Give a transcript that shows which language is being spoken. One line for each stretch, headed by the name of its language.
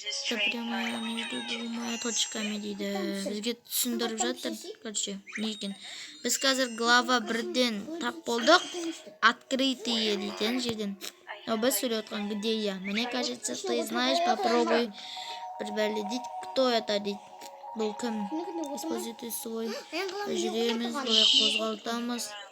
Russian: Прямая между двумя точками дейді.
Kazakh: Бізге түсіндіріп жатыр. Короче, не екен. Біз қазір глава 1-ден тап болдық. Открытие дейтін жерден. Біз сөйлеп отқан
Russian: где я? Мне кажется, ты знаешь, попробуй предположить, кто это дейді.
Kazakh: Бұл кім?
Russian: Используйте свой.
Kazakh: Жүреміз, былай қозғалтамыз.